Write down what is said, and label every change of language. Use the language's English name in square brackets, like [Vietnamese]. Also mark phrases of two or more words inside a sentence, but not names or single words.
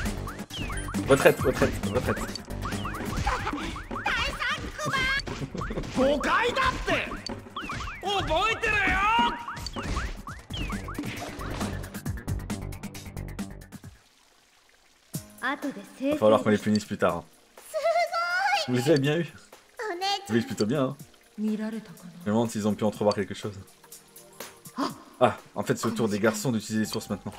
[French] Retraite. [Japanese] 誤解だって覚えてるよ。 [French] Va falloir qu'on les punisse plus tard. Hein. Vous les avez bien eu? Oui, plutôt bien. Hein. Je me demande s'ils ont pu entrevoir quelque chose. Ah, en fait, c'est au tour des garçons d'utiliser les sources maintenant.